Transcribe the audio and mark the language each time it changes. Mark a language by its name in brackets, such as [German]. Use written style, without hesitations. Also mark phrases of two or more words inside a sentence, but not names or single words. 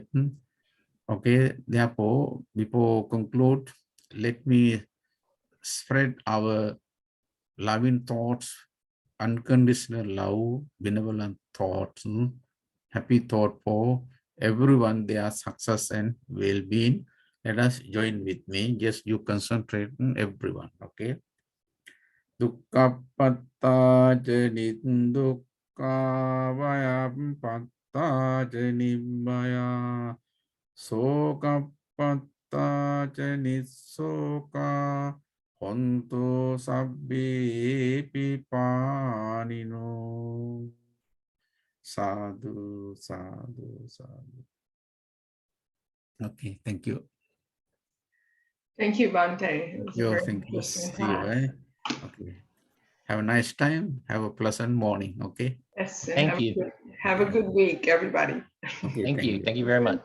[English] Okay, therefore, before conclude, let me spread our loving thoughts, unconditional love, benevolent thoughts, happy thought for everyone, their success and well-being. Let us join with me. Just you concentrate on everyone. Okay. [Pali] Dukkapatta nindukka vayam patta nibbaya sokapatta nisoka hontu sabbi pipanino. Sadhu, sadhu, sadhu. [English] Okay, thank you. Thank you, Bhante. It was a Yo, very thank you. interesting See you. class. Okay. Have a nice time. Have a pleasant morning. Okay. Yes, and Thank you. have a good week, everybody. Okay. Thank you. Thank you very much.